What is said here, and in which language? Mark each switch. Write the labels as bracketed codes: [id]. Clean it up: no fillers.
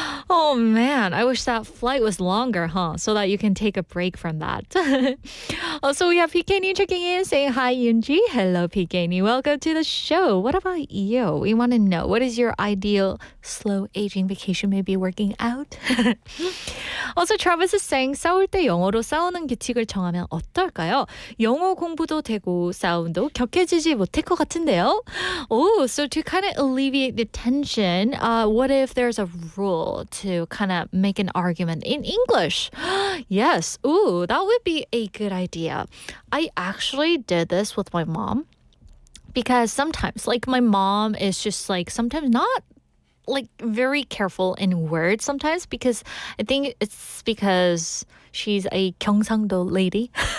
[en] Oh man, I wish that flight was longer, so that you can take a break from that. Also, we have PK니 checking in saying, hi, Yoonji. Hello, PK니. Welcome to the show. What about you? We want to know, what is your ideal slow aging vacation maybe working out? Also, Travis is saying, [ko] 싸울 때 영어로 싸우는 규칙을 정하면 어떨까요? 영어 공부도 되고 싸움도 격해지지 못할 것 같은데요. [en] Oh, so to kind of alleviate the tension, what if there's a rule to kind of make an argument in English? Yes. Ooh, that would be a good idea. I actually did this with my mom because sometimes, like, my mom is just like sometimes not like very careful in words sometimes, because I think it's because she's a 경상도 lady.